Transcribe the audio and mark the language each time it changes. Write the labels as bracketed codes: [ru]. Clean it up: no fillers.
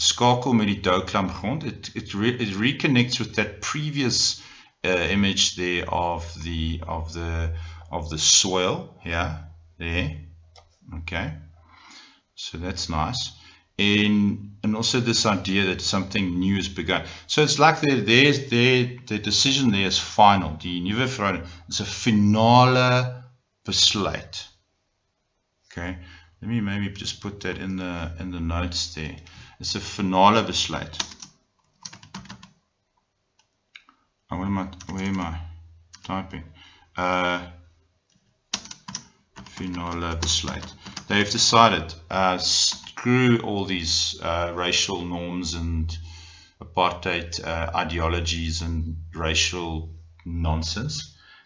[af] Skakel met die douklam grond. [en] It reconnects with that previous image there of the soil. Yeah, there. Okay, so that's nice. And also this idea that something new has begun. So it's like the decision there is final. [af] Die nuwe verhouding is 'n finale besluit. [en] Okay, let me maybe just put that in the notes there. It's a finale besluit. Where am I typing? Finale besluit. They've decided, screw all these racial norms and apartheid ideologies and racial nonsense.